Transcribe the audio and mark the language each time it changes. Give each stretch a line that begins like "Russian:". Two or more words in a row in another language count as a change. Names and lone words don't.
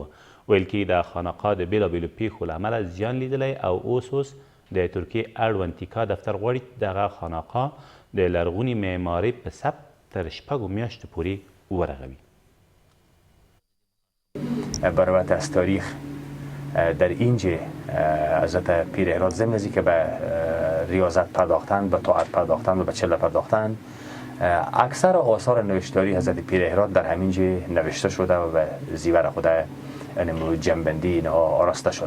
Pashto: ویل کېږي د خانقاه د بېلابېلو پیښو له امله زیان لیدلی او اوس د ترکیې اړوند تیکا دفتر غواړي دغه خانقاه د لرغونې معمارۍ په ثبت تر 6 میاشتو پورې ورغوي.
Persian: برابط از تاریخ در اینجا حضرت پیر هرات ضمن از که به ریاضت پرداختن، به طاعت پرداختن و به چله پرداختن، اکثر آثار نوشتاری حضرت پیر هرات در همینجا نوشته شده و به زیور خود جنبندی اینها آراسته شده.